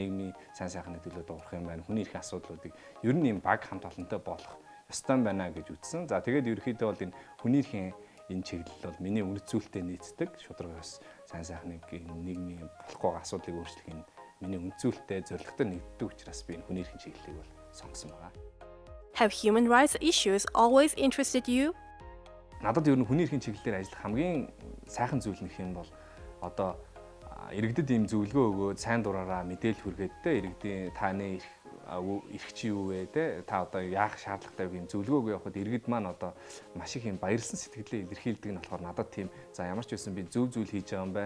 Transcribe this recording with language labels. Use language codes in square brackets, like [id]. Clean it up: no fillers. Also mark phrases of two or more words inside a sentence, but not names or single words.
[mn] Нийгмийн сайн сайхны төлөө дуурах юм байна. Хүний эрхийн асуудлуудыг ер нь юм баг хамт олонтой болох ёстой байна гэж үзсэн. За тэгээд ерөөхдөө бол энэ хүний эрхийн энэ чиглэл бол миний үнэт зүйлтэй нийцдэг. Шударгаас сайн сайхныг нийгмийн болохгүй асуудлыг өөрчлөх энэ миний үнэт зүйлтэй зорилготой нэгддэг учраас би энэ хүний эрхийн чиглэлийг бол сонгосон байгаа. [en] Have human rights issues always interested you? [mn] Надад ер нь хүний эрхийн чиглэлээр ажиллах хамгийн сайхан зүйл нөх юм бол одоо иргэдэд ийм зөвлөгөө өгөөд сайн дураараа мэдээлэл хүргээд те иргэдийн таны эрх чи юу вэ те та одоо яах шаардлагатай вэ гэм зөвлөгөө өгөх явахад иргэд маань одоо маш их юм баярлсан сэтгэлээ илэрхийлдэг нь болохоор надад тийм за ямар ч байсан би зөв зүйл хийж байгаа юм байна.